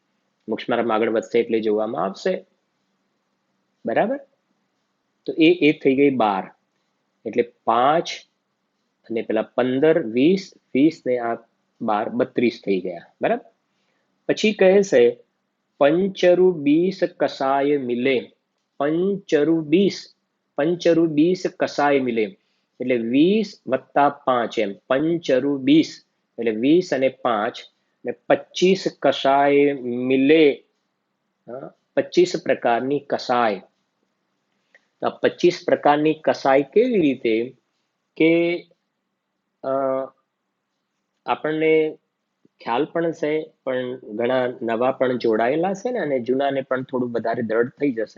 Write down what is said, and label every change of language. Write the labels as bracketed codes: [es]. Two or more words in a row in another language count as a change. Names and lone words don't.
[gu] મોક્ષ માર્ગમાં આગળ વધશે એટલે જોવામાં આવશે, બરાબર? તો એ થઈ ગઈ 12. એટલે 5 અને પેલા 15, 20 ને આ 12, 32 થઈ ગયા, બરાબર? પછી કહે છે [hi] पंचरु 20 कसाय मिले, पंचरु 20, पंचरु 20 कसाय मिले, [gu] એટલે 20 વત્તા 5 એમ, પંચરુ 20 એટલે 20 અને 5 ને 25 [hi] कसाय मिले, [gu] 25 પ્રકારની કસાય. તો આ 25 પ્રકારની કસાય કેવી રીતે કે આપણને ખ્યાલ પણ છે, પણ ઘણા નવા પણ જોડાયેલા છે ને, અને જૂનાને પણ થોડું વધારે દ્રઢ થઈ જશે.